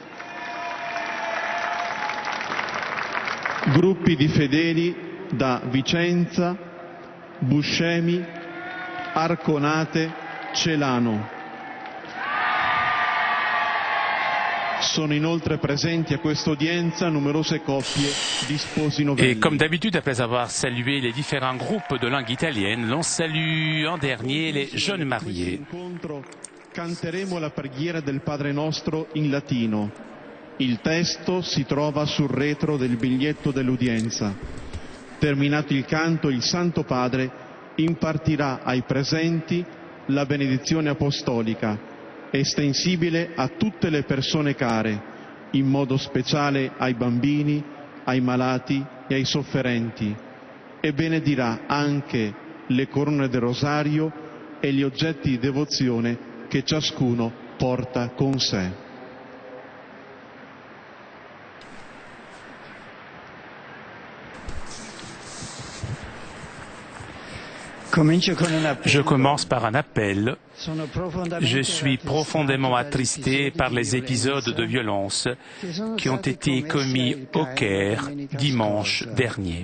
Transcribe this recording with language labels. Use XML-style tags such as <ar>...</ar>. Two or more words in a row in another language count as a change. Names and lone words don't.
<it>Gruppi di fedeli da Vicenza, Buscemi, Arconate, Celano. Sono inoltre presenti a questa udienza numerose coppie di sposi novelli.</it> <fr>Et comme d'habitude, après avoir salué les différents groupes de langue italienne, l'on salue en dernier les jeunes mariés.</fr> <it>Canteremo la preghiera del Padre Nostro in latino. Il testo si trova sul retro del biglietto dell'udienza. Terminato il canto, il Santo Padre impartirà ai presenti la benedizione apostolica, estensibile a tutte le persone care, in modo speciale ai bambini, ai malati e ai sofferenti, e benedirà anche le corone del rosario e gli oggetti di devozione che ciascuno porta con sé.</it> <fr>Je commence par un appel. Je suis profondément attristé par les épisodes de violence qui ont été commis au Caire dimanche dernier.</fr>